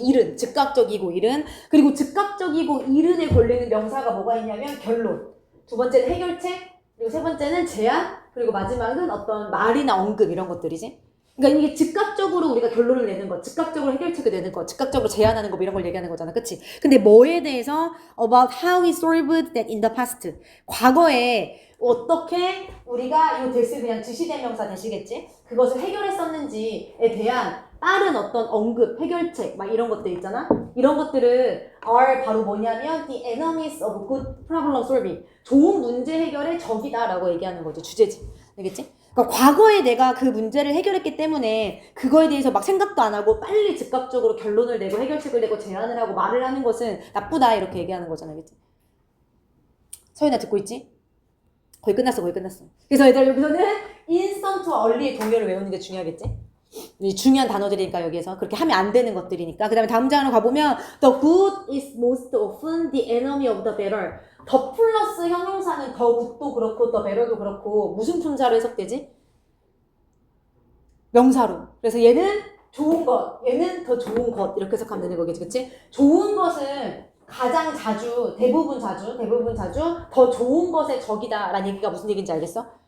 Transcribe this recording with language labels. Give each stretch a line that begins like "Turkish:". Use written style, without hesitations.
Korean: 이른, 즉각적이고 이른. 그리고 즉각적이고 이른에 걸리는 명사가 뭐가 있냐면 결론. 두 번째는 해결책, 그리고 세 번째는 제안, 그리고 마지막은 어떤 말이나 언급 이런 것들이지. 그러니까 이게 즉각적으로 우리가 결론을 내는 것, 즉각적으로 해결책을 내는 것, 즉각적으로 제안하는 것 이런 걸 얘기하는 거잖아. 그치? 근데 뭐에 대해서
English: about how we solved that in the past.
Korean: 과거에 어떻게 우리가 이 대시 그냥 지시대명사 대시겠지? 그것을 해결했었는지에 대한 빠른 어떤 언급, 해결책 막 이런 것들 있잖아. 이런 것들은
English: are
Korean: 바로 뭐냐면
English: the enemies of good problem solving.
Korean: 좋은 문제 해결의 적이다라고 얘기하는 거지. 주제지. 알겠지? 그러니까 과거에 내가 그 문제를 해결했기 때문에 그거에 대해서 막 생각도 안 하고 빨리 즉각적으로 결론을 내고 해결책을 내고 제안을 하고 말을 하는 것은 나쁘다 이렇게 얘기하는 거잖아. 알겠지? 서윤아 듣고 있지? 거의 끝났어. 그래서 얘들 여기서는 instant와 early의 동요를 외우는 게 중요하겠지? 중요한 단어들이니까 여기에서 그렇게 하면 안 되는 것들이니까. 그 다음에 다음 장으로 가보면
English: the good is most often the enemy of the better.
Korean: 더 플러스 형용사는 더 굿도 그렇고 더 better도 그렇고 무슨 품사로 해석되지? 명사로. 그래서 얘는 좋은 것, 얘는 더 좋은 것 이렇게 해석하면 되는 거겠지. 그치? 좋은 것은 가장 자주, 대부분 자주 더 좋은 것의 적이다 라는 얘기가 무슨 얘기인지 알겠어?